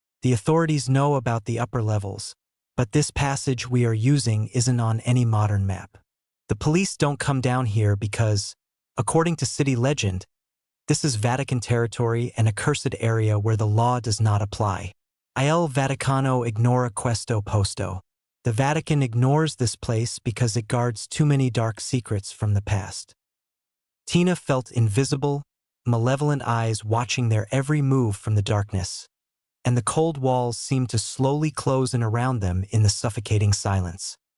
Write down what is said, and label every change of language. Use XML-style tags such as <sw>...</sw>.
<en>The authorities know about the upper levels, but this passage we are using isn't on any modern map. The police don't come down here because, according to city legend, this is Vatican territory and a cursed area where the law does not apply.</en> <it>Il Vaticano ignora questo posto.</it> <en>The Vatican ignores this place because it guards too many dark secrets from the past. Tina felt invisible, malevolent eyes watching their every move from the darkness, and the cold walls seemed to slowly close in around them in the suffocating silence.</en>